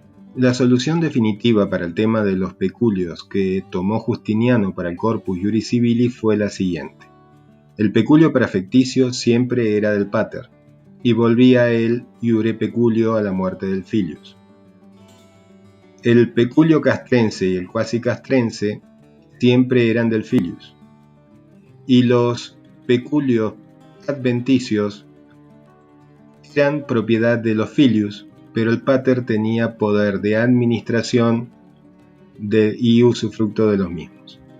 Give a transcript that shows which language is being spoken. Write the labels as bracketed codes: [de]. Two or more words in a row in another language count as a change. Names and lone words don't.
[es] La solución definitiva para el tema de los peculios que tomó Justiniano para el Corpus Iuris Civili fue la siguiente. El peculio perfecticio siempre era del pater, y volvía el [la] iure peculio [es] a la muerte del filius. El peculio castrense y el quasi castrense siempre eran del filius, y los peculios adventicios eran propiedad de los filius, pero el pater tenía poder de administración y usufructo de los mismos.